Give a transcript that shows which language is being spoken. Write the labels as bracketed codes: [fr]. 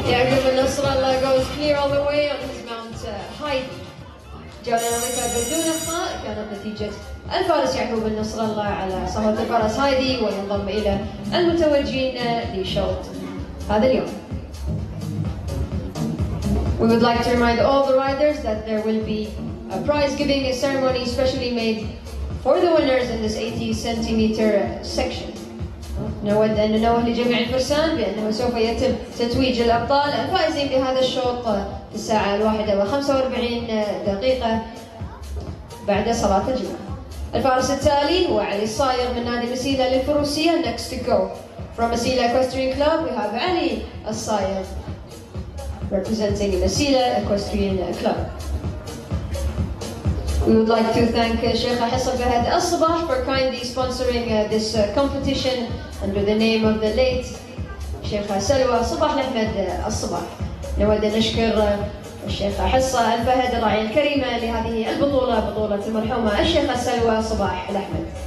[en] goes clear all the way on his Mount Heidi. [ar] جولة نظيفة بدون أخطاء كانت نتيجة الفارس يعقوب النصر الله على صهوة الفرس هايدي وينضم إلى المتوجين لشوط هذا اليوم. [en] We would like to remind all the riders that there will be a prize giving ceremony specially made for the winners in this 80 centimeter section. [ar] نود أن ننوه لجميع الفرسان بأنه سوف يتم تتويج الأبطال الفائزين بهذا الشوط في الساعة 1:45 بعد صلاة الجمعة. الفارس التالي هو علي الصايغ من نادي مسيلة للفروسية. [en] Next to go from Masila Equestrian Club we have Ali الصايغ representing Masila Equestrian Club. We would like to thank Shaika Fahad Sabah for kindly sponsoring this competition under the name of the late Shaika Salwa صباح أحمد الصباح. [ar] نود أن نشكر الشيخة حصة الفهد الراعية الكريمة لهذه البطولة، بطولة المرحومة الشيخة سلوى صباح الأحمد.